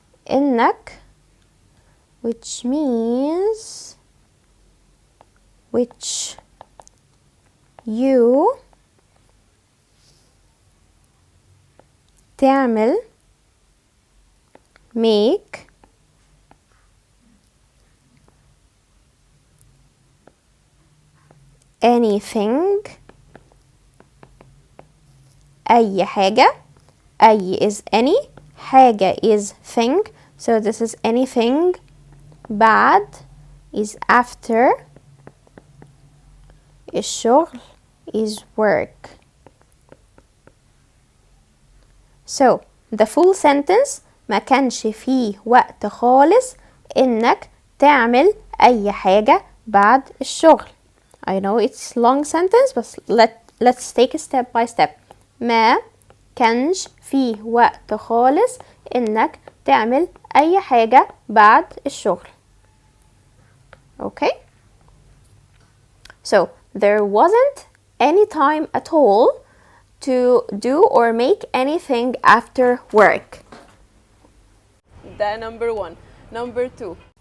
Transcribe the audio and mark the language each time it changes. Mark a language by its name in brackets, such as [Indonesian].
[Arabic] إنك, [English] which means which you [Arabic] تعمل [English] make anything [Arabic] أي حاجة. أي [English] is any, [Arabic] حاجة [English] is thing, so this is anything. [Arabic] بعد [English] is after. [Arabic] الشغل [English] is work. So the full sentence, [Arabic] ما كانش فيه وقت خالص إنك تعمل أي حاجة بعد الشغل. [English] I know it's long sentence, but let's take it step by step. [Arabic] ما كانش فيه وقت خالص إنك تعمل أي حاجة بعد الشغل. [English] Okay? So there wasn't any time at all to do or make anything after work. The number 1. Number 2.